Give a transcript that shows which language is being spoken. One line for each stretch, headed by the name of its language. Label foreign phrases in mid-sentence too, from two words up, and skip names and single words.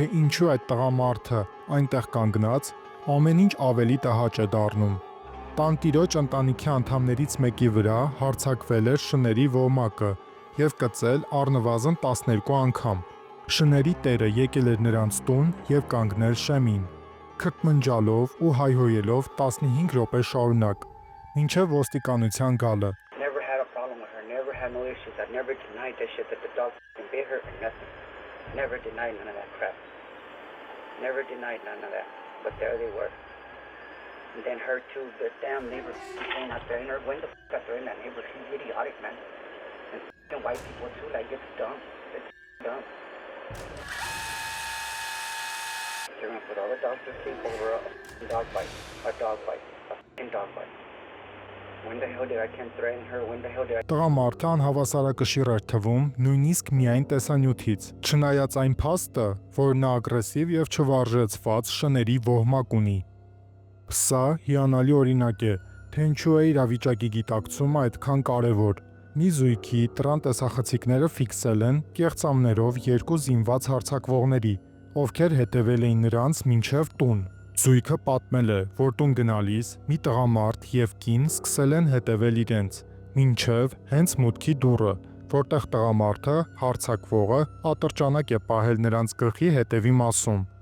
Armenian: ինչու այդ տղամարդը այնտեղ կանգնած, ամեն ինչ ավելի տհաճ է դառնում։ Տանտիրոջ ընտանիքի անդամներից մեկի վրա հարձակվել էր շների ոհմակը և կծել առնվազն 12 անգամ։ Շների տերը եկել էր նրանց տուն և կանգնել շեմին, քրթմնջալով ու հայհոյելով 15 րոպե շարունակ, մինչև ոստիկանության գալը։
English: Never had a problem with her, never had no issues. I never denied that shit that the dog bit her or nothing. Never denied none of that crap. Never denied none of that. But there they were. And then her too, the damn neighbor came out there in her window, got her in that neighbor. She's idiotic, man. And f***ing white people too, like it's dumb. It's dumb. They're gonna put all the dogs to sleep over a dog fight. A dog fight. A f***ing dog fight. When the hell did I can threaten her? When the hell did I...
Armenian: Տղամարդը անհավասարակշիռ էր թվում նույնիսկ միայն տեսանյութից, չնայած այն փաստը, որ նա ագրեսիվ եւ չվարժեցված շների ոհմակ ունի։ Սա հիանալի օրինակ է, թե ինչու է իրավիճակի գիտակցումը այդքան կարևոր։ Մի զույգի տրան տեսախցիկները ֆիքսել են կեղծամներով երկու զինված հարձակվողների, ովքեր հետևել էին նրանց մինչև տուն։ Զույգը պատմել է, որ տուն գնալիս մի տղամարդ եւ կին սկսել են հետևել իրենց, մինչև հենց մուտքի դուռը, որտեղ տղամարդը, հարձակվողը, ատրճանակ է պահել նրանց գլխի հետևի մասում։